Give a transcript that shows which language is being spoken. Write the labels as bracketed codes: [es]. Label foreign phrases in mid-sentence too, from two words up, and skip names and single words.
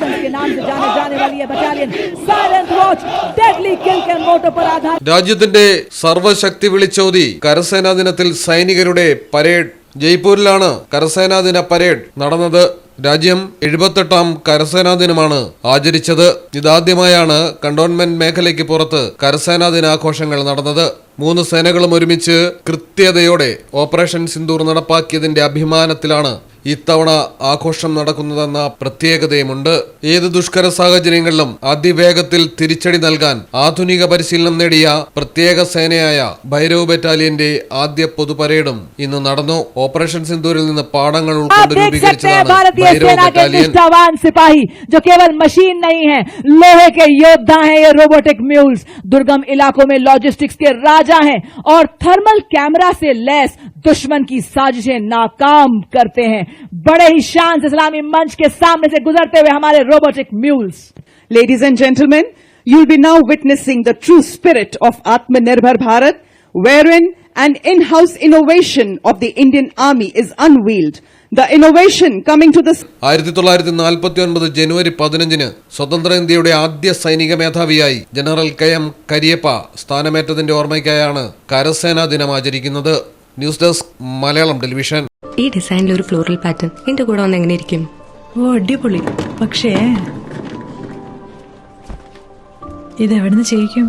[hi] नाम से जाने जाने वाली ये बटालियन [en] silent watch deadly kill [hi] के मोटो पर आधारित [ml] രാജ്യത്തിന്റെ സർവശക്തി വിളിച്ചോതി കരസേനാ ദിനത്തിൽ സൈനികരുടെ പരേഡ് ജയ്പൂരിലാണ് കരസേനാ ദിന പരേഡ് നടന്നത്. രാജ്യം 78ാം കരസേനാ ദിനമാണ് ആചരിച്ചത്. ഇതാദ്യമായാണ് കണ്ടോൺമെന്റ് മേഖലയ്ക്ക് പുറത്ത് കരസേനാ ദിനാഘോഷങ്ങൾ നടന്നത്. 3 സേനകളും ഒരുമിച്ച് കൃത്യതയോടെ ഓപ്പറേഷൻ സിന്ദൂർ നടപ്പാക്കിയതിന്റെ അഭിമാനത്തിലാണ് ഇത്തവണ ആഘോഷം നടക്കുന്നതെന്ന പ്രത്യേകതയുമുണ്ട്. ഏത് ദുഷ്കര സാഹചര്യങ്ങളിലും അതിവേഗത്തിൽ തിരിച്ചടി നൽകാൻ ആധുനിക പരിശീലനം നേടിയ പ്രത്യേക സേനയായ ഭൈരവ് ബറ്റാലിയന്റെ ആദ്യ പൊതുപരേഡും ഇന്ന് നടന്നു. ഓപ്പറേഷൻ സിന്ദൂരിൽ നിന്ന് പാഠങ്ങൾ ഉൾക്കൊണ്ട് രൂപീകരിച്ചതാണ് ഭൈരവ് ബറ്റാലിയൻ. [hi] सिपाही जो केवल मशीन नहीं है, लोहे के योद्धा हैं ये [en] robotic mules. [hi] दुर्गम इलाकों में लॉजिस्टिक्स के राजा हैं और [en] thermal camera [hi] से लैस दुश्मन की साजिशें नाकाम करते हैं. बड़े ही शान से इस्लामी मंच के सामने से गुजरते हुए हमारे [en] robotic mules. Ladies and gentlemen, you'll be now witnessing the true spirit of Atmanirbhar Bharat, wherein an in-house innovation of the Indian Army is unveiled. The innovation coming to the [ml] 1949 ജനുവരി 15 സ്വതന്ത്ര ഇന്ത്യയുടെ ആദ്യ സൈനിക മേധാവിയായി ജനറൽ KM കരിയപ്പ സ്ഥാനമേറ്റതിന്റെ ഓർമ്മയ്ക്കായാണ് കരസേനാ ദിനം ആചരിക്കുന്നത്. ന്യൂസ് ഡെസ്ക് മലയാളം ടെലിവിഷൻ. ഈ ഡിസൈനിൽ ഒരു [en] floral pattern [ml] എന്റെ കൂടെ വന്ന് എങ്ങനെ ഇരിക്കും? ഓ അടിപൊളി. പക്ഷേ ഇതെവിടുന്ന് ചെയ്യിക്കും?